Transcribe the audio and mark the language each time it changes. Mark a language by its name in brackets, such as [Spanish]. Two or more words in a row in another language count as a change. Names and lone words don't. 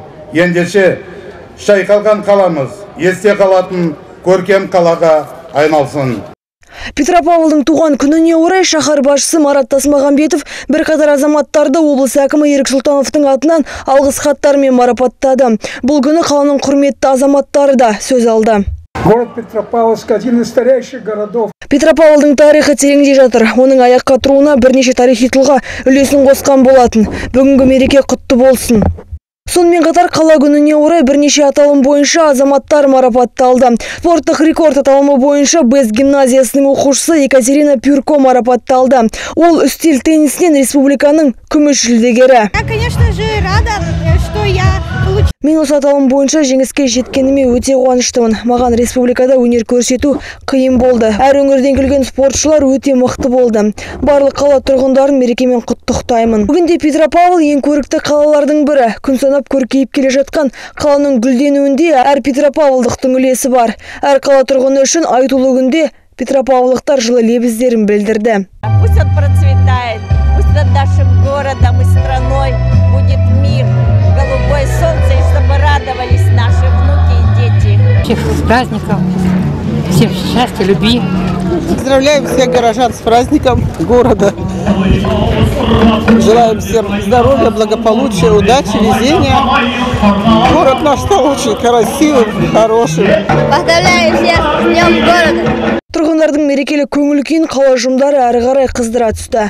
[Kazakh] Ендеше шайқалған қаламыз есте қалатын көркем қалаға айналсын. Петропавлдың туған күніне орай шаһар басшысы Марат Тасмағамбетов бірқатар азаматтарды облыс әкімі Ерік Сұлтановтың атынан алғыс хаттармен марапаттады. Бұл күні қаланың құрметті азаматтары да сөз алды. [Russian] Город Петропавловск – один из старейших городов. [Kazakh] Петропавлдың тарихы тереңде жатыр. Оның аяққа тұруына бірнеше тарихи тұлға үлесін қосқан болатын. Бүгінгі мереке құтты болсын. Сонымен қатар қала күніне орай бірнеше аталым бойынша азаматтар марапатталды. Спорттық рекорд аталымы бойынша БЭС гимназиясының оқушысы Екатерина Пюрко марапатталды. Ол үстел теннисінен республиканың күміс жүлдегері. [Russian] Я, конечно же, рада, что я получила. [Kazakh] Мен осы аталым бойынша жеңіске жеткеніме өте қуаныштымын. Маған республикада өнер көрсету қиын болды. Әр өңірден келген спортшылар өте мықты болды. Барлық қала тұрғындарын мерекемен құттықтаймын. Бүгінде Петропавл ең көрікті қалалардың бірі. Күн санап көркейіп келе жатқан қаланың гүлденуінде әр петропавлдықтың үлесі бар. Әр қала тұрғыны үшін айтулы күнде петропавлдықтар жылы лебіздерін білдірді. [Russian] Пусть он процветает, пусть над нашим городом и страной будет мир, голубое солнце, и чтобы радовались наши внуки и дети. Всех с праздником, всем счастья, любви. Поздравляем всех горожан с праздником города. Желаем всем здоровья, благополучия, удачи, везения. Город наш стал очень красивым, хорошим. Поздравляю всех с Днем города! [Kazakh] Тұрғындардың мерекелі көңіл күйін қала ұжымдары әрі қарай қыздыра түсті.